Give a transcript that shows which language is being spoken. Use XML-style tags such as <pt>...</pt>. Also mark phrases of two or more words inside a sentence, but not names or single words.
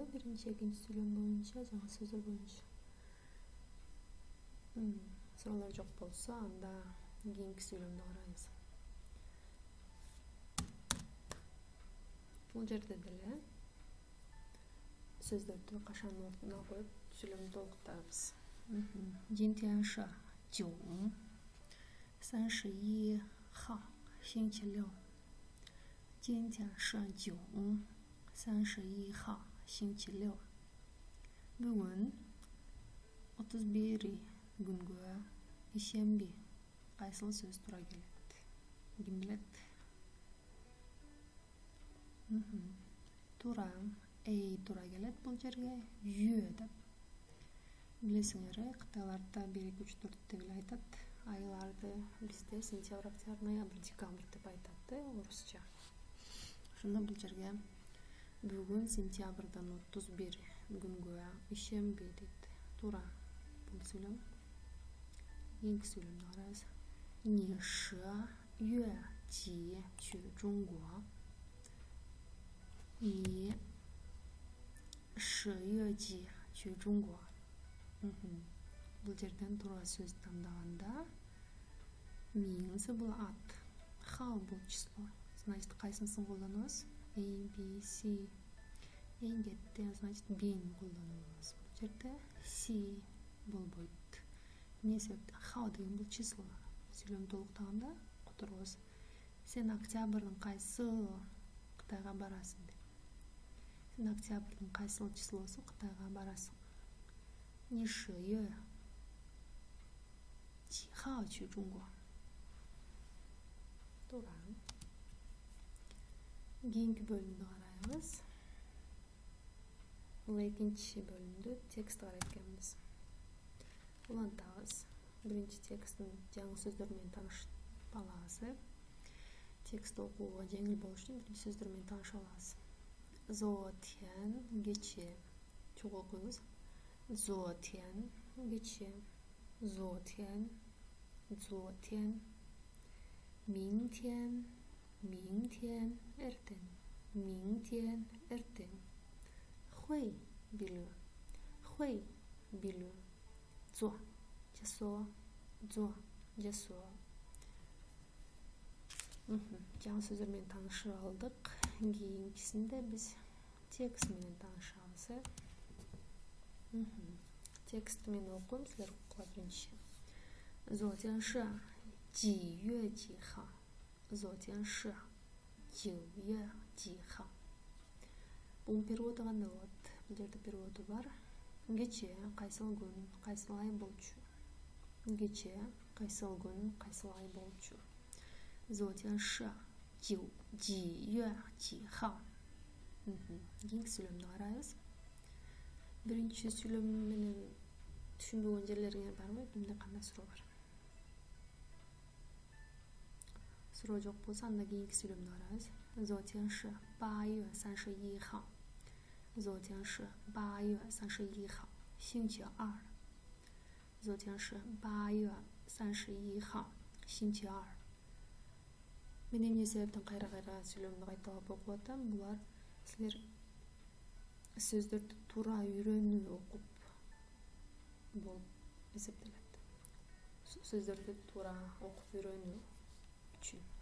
<ky>Биринчи, экинчи сүйлөм боюнча, жаңы сөздөр боюнча. Сұраулар жок болсо, анда кийинки сүйлөмдү карайбыз. Бул жерде деле сөздөрдү кашанын ордуна коюп сүйлөмдү толуктайбыз.</ky> <zh>今天是9 31号星期六。今天是9 31号星期六.</zh> <ky>Бүгүн 31 күнгө ишемби. Кайсыл сөз туура келет? Ким билет? Туура, туура келет бул жерге. Жүйө деп. Билесиңер, кытайларда 1, 2, 3, 4 деп эле айтат. Айларды бизде сентябрь, октябрь, ноябрь, декабрь деп айтат, орусча. Ошондо бул жерге бүгүн сентябрдан 31 күнгө ишемби дейт. Туура бул сүйлөм. Кийинки сүйлөмдү карайбыз.</ky> <zh>你10月几去中国? 你10月几去中国?</zh> <ky>Бул жерден туура сөз тандаганда миңси бул ат, хау бул число. Значит, кайсынысын колдонобуз? A, B, C. Эң кетти, значит, bin колдонобуз. Бул жерде C болбойт. Эмне себептен? Хау деген бул число. Сүйлөм толуктаганда которобуз. Сен октябрдын кайсыл Кытайга барасың деп. Сен октябрдын кайсыл числосу Кытайга барасың?</ky> <zh>你10月几号去中国?</zh> <ky>Туура. Кийинки бөлүмдү карайбыз. Бул экинчи бөлүмдү текст карайт экенбиз. Улантабыз. Биринчи тексттин жаңы сөздөр менен таанышып алабыз. Текст окууга жеңил болуш үчүн биринчи сөздөр менен таанышып алабыз. 昨天 кечээ. Чогуу окуйбуз.</ky> <zh>昨天 кечээ. 昨天 昨天. 明天 明天 эртең.</zh> <ky>明天 эртең. 会 билүү. 会 билүү. 做 жасоо. 做 жасоо. Жаңы сөздөр менен таанышып алдык. Кийинкисинде биз текст менен таанышабыз. Текст менен окуйм, силер окугула биринчи.</ky> <zh>昨天是几月几号? 昨天是9月几号?</zh> <ky>Бул переводу кандай болот? Бул жерде переводу бар. Кечээ кайсыл күн, кайсыл ай болчу? Кечээ кайсыл күн, кайсыл ай болчу?</ky> <zh>昨天是几月几号?</zh> <ky>Кийинки сүйлөмдү карайбыз. Биринчи сүйлөм менен түшүнбөгөн жерлериңер барбы? Эмне кандай суроо бар? Суроо жок болсо, анда кийинки сүйлөмдү карайбыз.</ky> <zh>昨天是8月31号. 昨天是8月31号, 星期二. 昨天是8月31号, 星期二.</zh> <ky>Мен эмне себептен кайра-кайра сүйлөмдү кайталап окуп атам? Булар силер сөздөрдү туура үйрөнүү окуп болуп эсептелет. Сөздөрдү туура окуп үйрөнүү үчүн.</ky>